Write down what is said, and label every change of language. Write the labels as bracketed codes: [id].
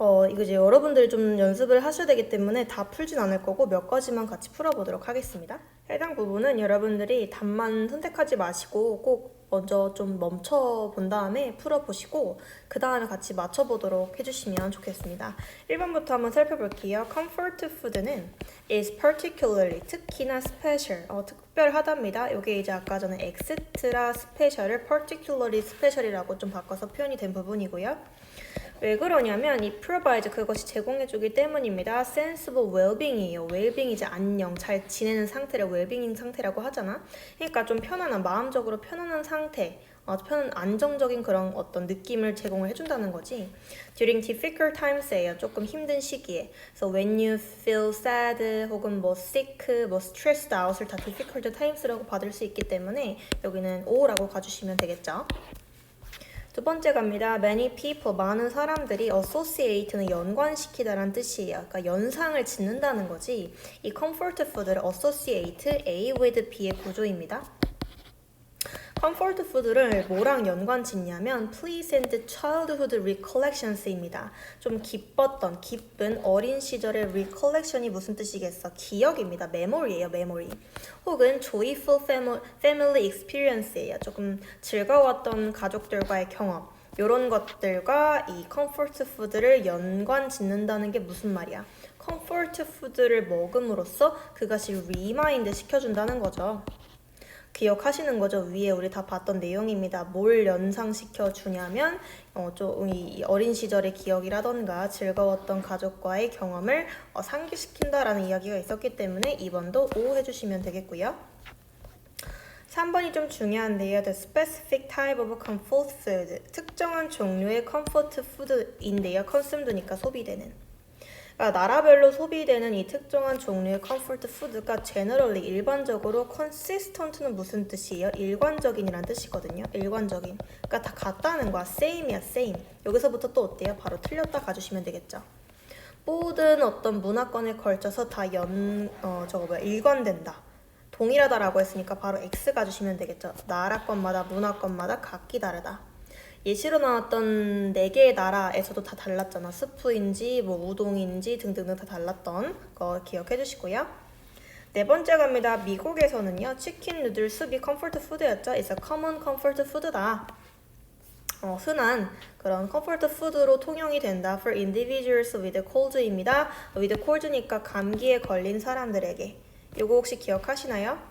[ko] 이거 이제 여러분들이 좀 연습을 하셔야 되기 때문에 다 풀진 않을 거고 몇 가지만 같이 풀어보도록 하겠습니다. 해당 부분은 여러분들이 답만 선택하지 마시고 꼭 먼저 좀 멈춰 본 다음에 풀어보시고 그 다음에 같이 맞춰보도록 해주시면 좋겠습니다. 1번부터 한번 살펴볼게요. [en] Comfort food는 is particularly, [ko] 특히나 [en] special, [ko] 특별하답니다. 이게 이제 아까 전에 extra special을 particularly special이라고 좀 바꿔서 표현이 된 부분이고요. 왜 그러냐면 이 provides, 그것이 제공해주기 때문입니다. [en] sensible well-being이에요. [ko] well-being 이제 안녕, 잘 지내는 상태를 well-being 상태라고 하잖아. 그러니까 좀 편안한, 마음적으로 편안한 상태, 안정적인 그런 어떤 느낌을 제공을 해준다는 거지. [en] During difficult times예요. [ko] 조금 힘든 시기에. [en] So when you feel sad [ko] 혹은 뭐 sick, 뭐 stressed out을 다 difficult times라고 받을 수 있기 때문에 여기는 O라고 가주시면 되겠죠. 두 번째 갑니다. [en] Many people, [ko] 많은 사람들이 associate는 연관시키다라는 뜻이에요. 그러니까 연상을 짓는다는 거지. [en] 이 comfort food를 associate A with B의 구조입니다. comfort food를 [ko] 뭐랑 연관 짓냐면 [en] pleasant childhood recollections입니다. [ko] 좀 기뻤던, 기쁜 어린 시절의 recollection이 무슨 뜻이겠어? 기억입니다. [en] memory예요, memory. 혹은 joyful family experience예요. [ko] 조금 즐거웠던 가족들과의 경험. 이런 것들과 이 comfort food를 연관 짓는다는 게 무슨 말이야? comfort food를 먹음으로써 그것이 remind 시켜준다는 거죠. 기억하시는 거죠? 위에 우리 다 봤던 내용입니다. 뭘 연상시켜 주냐면 좀 이 어린 시절의 기억이라던가 즐거웠던 가족과의 경험을 상기시킨다라는 이야기가 있었기 때문에 2번도 O 해주시면 되겠고요. 3번이 좀 중요한데요. [en] The specific type of comfort food. [ko] 특정한 종류의 comfort food인데요. consumed니까 소비되는. 그러니까 나라별로 소비되는 이 특정한 종류의 comfort food가 generally, 일반적으로 consistent는 무슨 뜻이에요? 일관적인이란 뜻이거든요. 일관적인. 그러니까 다 같다는 거야. [en] same이야, same. [ko] 여기서부터 또 어때요? 바로 틀렸다 가주시면 되겠죠. 모든 어떤 문화권에 걸쳐서 다 일관된다. 동일하다라고 했으니까 바로 X 가주시면 되겠죠. 나라권마다, 문화권마다 각기 다르다. 예시로 나왔던 4개의 나라에서도 다 달랐잖아. 스프인지 뭐 우동인지 등등등 다 달랐던 거 기억해 주시고요. 네 번째 갑니다. 미국에서는요, 치킨 누들 수비 컴포트 푸드였죠. [en] It's a common comfort food다. [ko] 흔한 그런 컴포트 푸드로 통용이 된다. [en] For individuals with cold입니다. [ko] with cold니까 감기에 걸린 사람들에게. 요거 혹시 기억하시나요?